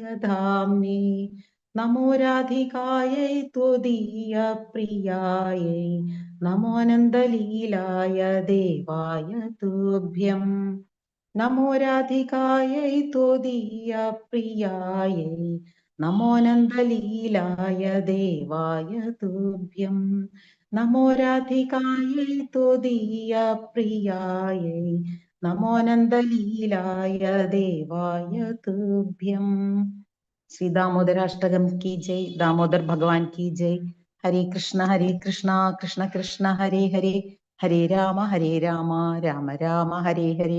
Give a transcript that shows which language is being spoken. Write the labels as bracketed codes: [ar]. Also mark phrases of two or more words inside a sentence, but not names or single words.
[sa] धाम्ने नमो राधिकायै त्वदीयप्रियायै नमो आनन्दलीलाय देवाय तुभ्यम् नमो राधिकायै त्वदीयप्रियायै नमो नन्दलीलाय देवाय तुभ्यं नमो राधिकायै त्वदीयप्रियायै നമോനന്ദലീലായ ദേവായ തുഭ്യം. [hi] श्री दामोदराष्टकम् की जय। दामोदर भगवान की जय. [sa] ഹരേ കൃഷ്ണ കൃഷ്ണ കൃഷ്ണ ഹരേ ഹരേ, ഹരേ രാമ രാമ രാമ ഹരേ ഹരേ.